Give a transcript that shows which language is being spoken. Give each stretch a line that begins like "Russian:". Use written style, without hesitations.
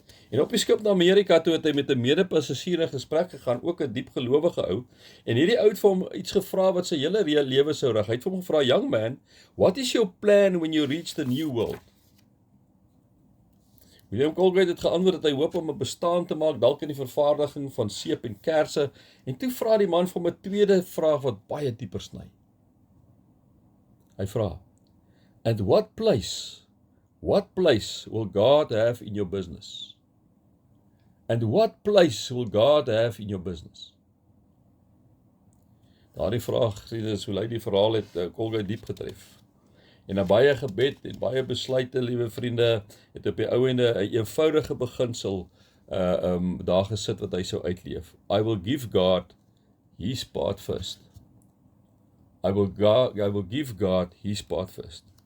Afrikaans: En op die skip na Amerika toe het hy met 'n mede-passasier in gesprek gegaan, ook 'n diep gelowige ou, en hierdie ou het vir hom iets gevra wat sy hele lewe sou rig. Hy het vir hom gevra,
English: "Young man, what is your plan when you reach the new world?"
Afrikaans: William Colgate het geantwoord dat hy hoop om 'n bestaan te maak, dalk in die vervaardiging van seep en kersse, en toe vra die man vir hom 'n tweede vraag wat baie dieper sny. Hy vra,
English: "And what place will God have in your business? And what place will God have in your business?"
Afrikaans: Daardie vraag, sien is hoe lui die verhaal het Colgate diep getref. En na baie gebed en baie besluite, liewe vriende, het op die ou ende 'n eenvoudige beginsel daar gesit wat hy sou uitleef.
English: I will give God his part first. I will give God his part first.